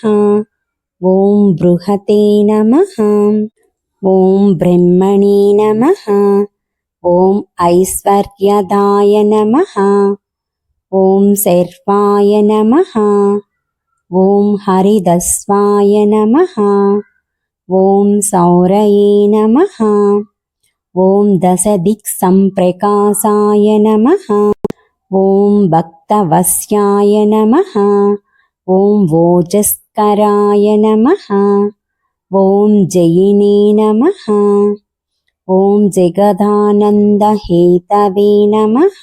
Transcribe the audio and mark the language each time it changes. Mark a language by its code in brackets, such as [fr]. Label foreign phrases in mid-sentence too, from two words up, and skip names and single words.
[sa] ఓం బృహతే నమః. ఓం బ్రహ్మణే నమః. ఓం ఐశ్వర్యదాయ నమః. ఓం శర్వాయ నమః. ఓం హరిదస్వాయ నమః. ఓం సౌరయే నమః. ॐ दशदिक्सम्प्रकाशाय नमः। ॐ भक्तवस्याय नमः। ॐ वोजस्कराय नमः। ॐ जयिने नमः। ॐ जगदानन्दहेतवे नमः।